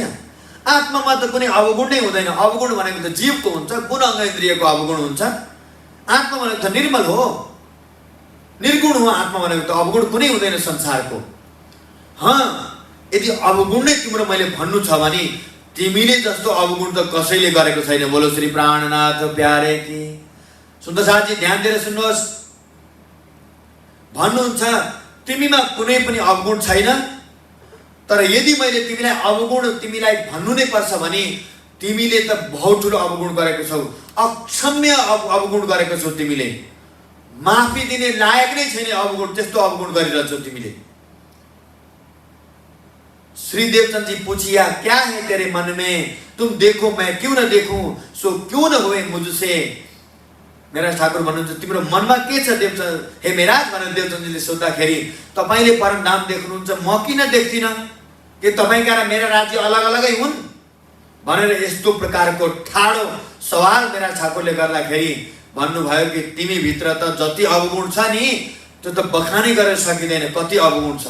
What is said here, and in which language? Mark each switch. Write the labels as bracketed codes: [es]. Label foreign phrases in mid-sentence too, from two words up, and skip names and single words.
[ne] आत्मामा त कुनै अवगुण नै हुँदैन। अवगुण भनेको त जीवको हुन्छ, गुण अङ्ग इन्द्रियको अवगुण हुन्छ। आत्मा भनेको त निर्मल हो, निर्गुण हो। आत्मा भनेको त अवगुण कुनै हुँदैन संसारको। यदि अवगुण नै तिम्रो मैले भन्नु छ भने तिमीले जस्तो अवगुण त कसैले गरेको छैन। [hi] बोलो श्री प्राणनाथ प्यारे की। [ne] सुन्दर साथी, ध्यान दिएर सुन्नुहोस्। भन्नुहुन्छ तिमीमा कुनै पनि अवगुण छैन, तर यदि मैले तिमीलाई अवगुण तिमीलाई भन्नु नै पर्छ भने तिमीले त बहुत ठुलो अवगुण गरेको छौ, अक्षम्य अवगुण गरेको छौ। तिमीले माफी दिने लायक नै छैन अवगुण, त्यस्तो अवगुण गरिरहेछौ तिमीले। [hi] श्री देवचंद जी पूछिया, क्या है तेरे मन में, तुम देखो मैं क्यों न देखूं, सो क्यों न हुए मुझसे। [ne] मेरा ठाकुर भन्नुहुन्छ तिम्रो मनमा के छ देवचंद, हे मेराज भनेर देवचंदजीले सोद्धाखेरि, तपाईले परम धाम देख्नुहुन्छ, म किन देख्दिन? के तपाईका र मेरा राज्य अलग अलगै हुन् भनेर यस्तो प्रकारको ठाडो सवाल मेरा ठाकुरले गर्दाखेरि भन्नुभयो कि तिमी भित्र त जति अवगुण छ नि त्यो त बखानै गरेर सकिँदैन कति अवगुण छ।